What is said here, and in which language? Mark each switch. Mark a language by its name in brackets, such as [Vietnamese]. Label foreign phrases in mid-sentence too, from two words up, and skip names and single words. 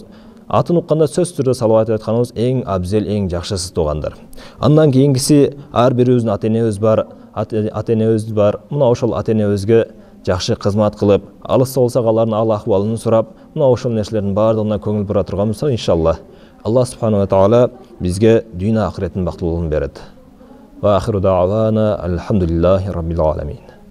[Kyrgyz] Атын укканда сөз түрдө салават айтканыбыз эң абзел, эң жакшысы туугандар. Андан кийинкиси ар бирибиздин ата-энебиз бар. Мына ошол ата-энебизге жакшы кызмат кылып, алыста болсак алардын ал акыбалын сурап, мына ошол нерселердин баардыгына көңүл бура турганбыз иншалла. [Arabic] الله سبحانه وتعالى [Kyrgyz] бизге дүйнө ахиреттин бактылуулугун берет. [Arabic] وآخر دعوانا الحمد لله رب العالمين.